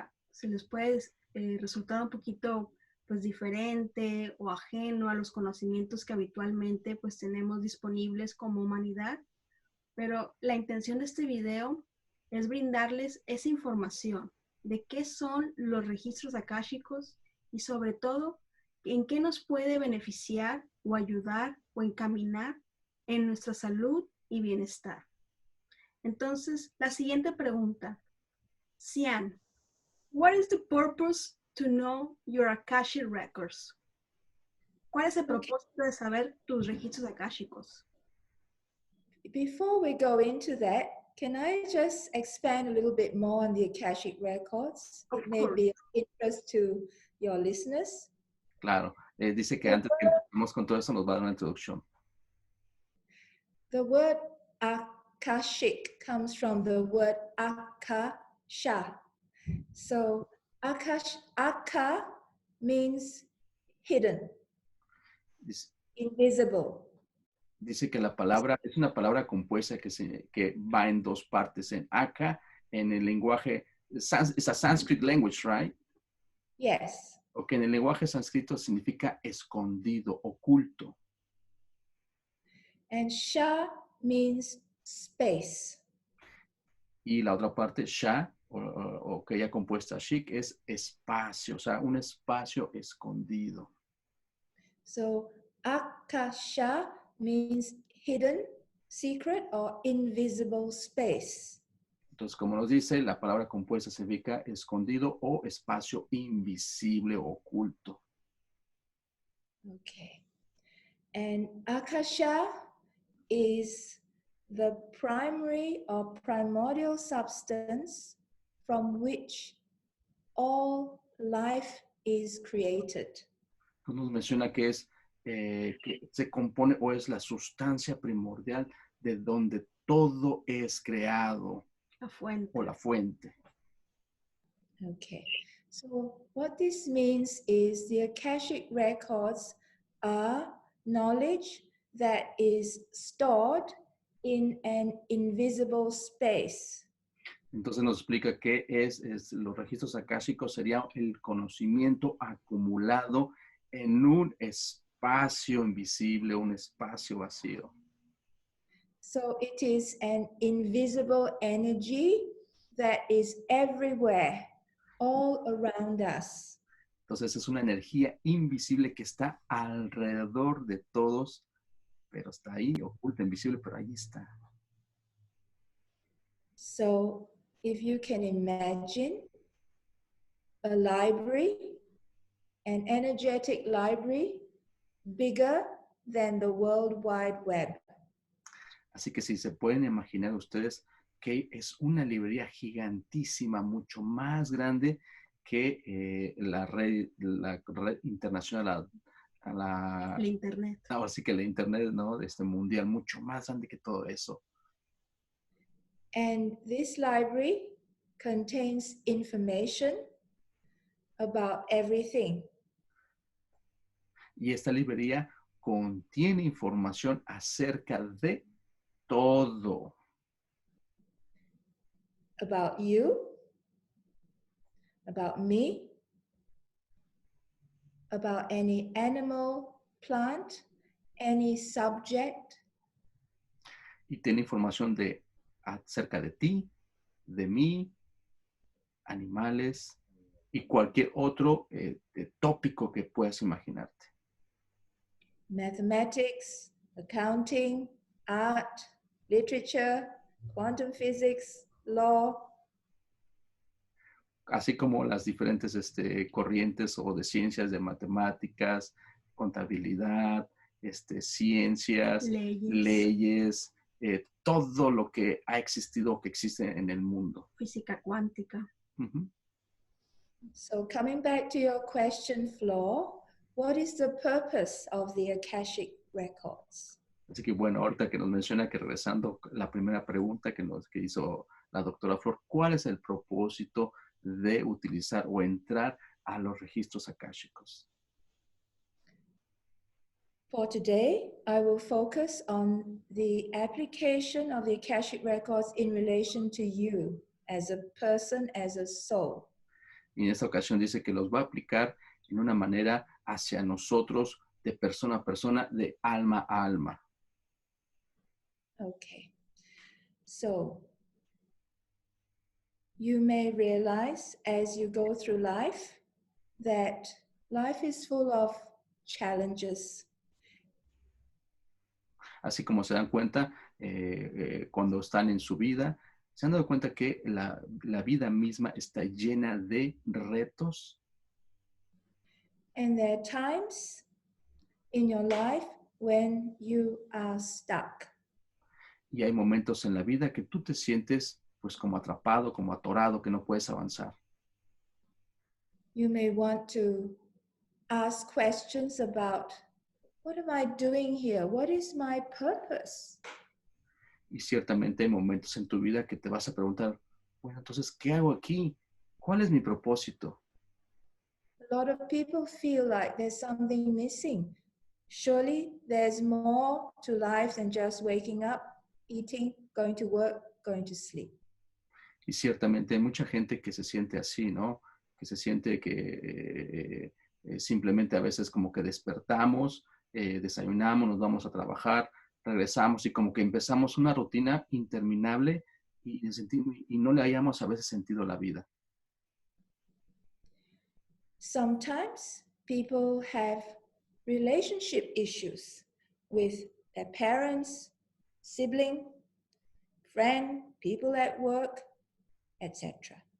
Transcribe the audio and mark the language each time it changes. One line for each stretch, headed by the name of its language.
Spanish: se les puede resultar un poquito pues diferente o ajeno a los conocimientos que habitualmente pues tenemos disponibles como humanidad, pero la intención de este video es brindarles esa información de qué son los registros akáshicos y sobre todo en qué nos puede beneficiar o ayudar o encaminar en nuestra salud y bienestar. Entonces, la siguiente pregunta.
English: Sian, what is the purpose to know your Akashic records?
Spanish: ¿Cuál es el propósito de saber tus registros akáshicos?
English: Before we go into that, can I just expand a little bit more on the Akashic records? It may be of interest to your listeners.
Spanish: Claro, dice que antes que empecemos con todo eso nos va a dar una introducción.
English: The word Akashic comes from the word Akasha. So Aka means hidden, invisible.
Spanish: Dice que la palabra es una palabra compuesta que va en dos partes. En Aka, en el lenguaje,
English: it's a Sanskrit language, right? Yes.
Spanish: Okay, en el lenguaje sánscrito significa escondido, oculto.
English: And Sha means space.
Spanish: Y la otra parte, Sha, o que ella compuesta Shik, es espacio, o sea, un espacio escondido.
English: So Akasha means hidden, secret, or invisible space.
Spanish: Entonces, como nos dice, la palabra compuesta significa escondido o espacio invisible o oculto.
English: Okay. And Akasha is the primary or primordial substance from which all life is created.
Spanish: Nos menciona que que se compone o es la sustancia primordial de donde todo es creado. La fuente. O la fuente.
English: Okay. So what this means is the Akashic records are knowledge that is stored in an invisible space.
Spanish: Entonces nos explica que los registros akáshicos sería el conocimiento acumulado en un espacio invisible, un espacio vacío.
English: So it is an invisible energy that is everywhere, all around us.
Spanish: Entonces es una energía invisible que está alrededor de todos, pero está ahí, oculta, invisible, pero ahí está.
English: So if you can imagine a library, an energetic library, bigger than the World Wide Web.
Spanish: Así que si se pueden imaginar ustedes que es una librería gigantísima, mucho más grande que la red internacional, El internet. ahora sí que la internet, ¿no? Mundial, mucho más grande que todo eso.
English: And this library contains information about everything.
Spanish: Y esta librería contiene información acerca de todo.
English: About you, about me, about any animal, plant, any subject.
Spanish: Y tiene información acerca de ti, de mí, animales y cualquier otro tópico que puedas imaginarte.
English: Mathematics, accounting, art, literature, quantum physics, law.
Spanish: Así como las diferentes corrientes o de ciencias, de matemáticas, contabilidad, ciencias, leyes, todo lo que ha existido o que existe en el mundo. Física cuántica. Uh-huh.
English: So coming back to your question, Flo, what is the purpose of the Akashic records?
Spanish: Así que bueno, ahorita que nos menciona que regresando la primera pregunta que hizo la doctora Flor, ¿cuál es el propósito de utilizar o entrar a los registros akáshicos?
English: For today, I will focus on the application of the Akashic records in relation to you as a person, as a soul.
Spanish: Y en esta ocasión dice que los va a aplicar en una manera hacia nosotros, de persona a persona, de alma a alma.
English: Okay. So, you may realize as you go through life that life is full of challenges.
Spanish: Así como se dan cuenta cuando están en su vida, se han dado cuenta que la vida misma está llena de retos.
English: And there are times in your life when you are stuck.
Spanish: Y hay momentos en la vida que tú te sientes pues como atrapado, como atorado, que no puedes avanzar.
English: You may want to ask questions about, what am I doing here? What is my purpose?
Spanish: Y ciertamente hay momentos en tu vida que te vas a preguntar, bueno, entonces, ¿qué hago aquí? ¿Cuál es mi propósito?
English: A lot of people feel like there's something missing. Surely there's more to life than just waking up, eating, going to work, going to sleep.
Spanish: Y ciertamente hay mucha gente que se siente así, ¿no? Que se siente que simplemente a veces como que despertamos, desayunamos, nos vamos a trabajar, regresamos y como que empezamos una rutina interminable y no le hayamos a veces sentido a la vida.
English: Sometimes people have relationship issues with their parents, sibling, friend, people at work, etc.